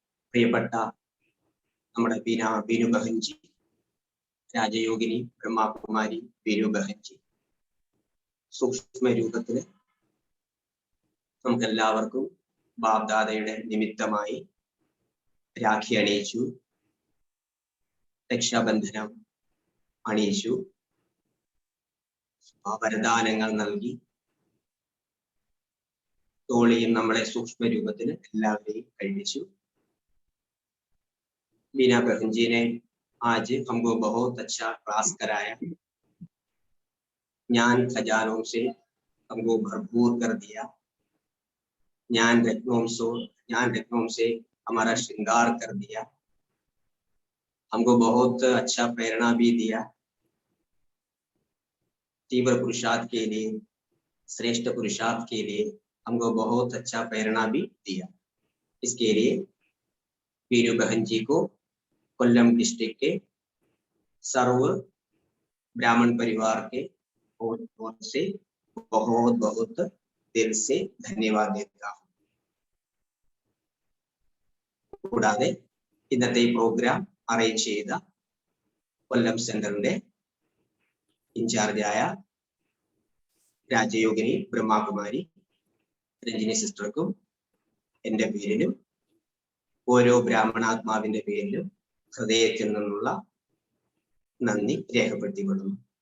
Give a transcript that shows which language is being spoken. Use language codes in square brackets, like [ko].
[ml] പ്രിയപ്പെട്ട നമ്മുടെ ബീനു ബഹൻജി, രാജയോഗിനി ബ്രഹ്മകുമാരി ബീനു ബഹൻജി സൂക്ഷ്മ രൂപത്തില് നമുക്കെല്ലാവർക്കും ബാബ്ദാദയുടെ നിമിത്തമായി രാഖി അണിയിച്ചു, രക്ഷാബന്ധനം അണിയിച്ചു, വരദാനങ്ങൾ നൽകി. തോളിയും നമ്മളെ സൂക്ഷ്മ രൂപത്തിൽ എല്ലാവരെയും കഴിപ്പിച്ചു. [hi] बीना बहन जी ने आज हमको बहुत अच्छा क्लास कराया, ज्ञान खजानों से हमको भरपूर कर दिया, ज्ञान रत्नों से हमारा श्रृंगार कर दिया, हमको बहुत अच्छा प्रेरणा भी दिया। तीव्र पुरुषार्थ के लिए, श्रेष्ठ पुरुषार्थ के लिए हमको बहुत अच्छा प्रेरणा भी दिया। इसके लिए बीरू बहन जी को कोल्लम डिस्ट्रिक्ट के सर्व ब्राह्मण परिवार के ओर से बहुत बहुत दिल से धन्यवाद देता हूँ। [ml] കൂടാതെ ഇന്നത്തെ പ്രോഗ്രാം അറേഞ്ച് ചെയ്ത കൊല്ലം സെന്ററിന്റെ ഇൻചാർജായ രാജയോഗിനി ബ്രഹ്മകുമാരി രഞ്ജിനി സിസ്റ്റർക്കും എൻ്റെ പേരിലും ഓരോ ബ്രാഹ്മണാത്മാവിന്റെ പേരിലും ഹൃദയത്തിൽ നിന്നുള്ള നന്ദി രേഖപ്പെടുത്തിക്കൊള്ളുന്നു.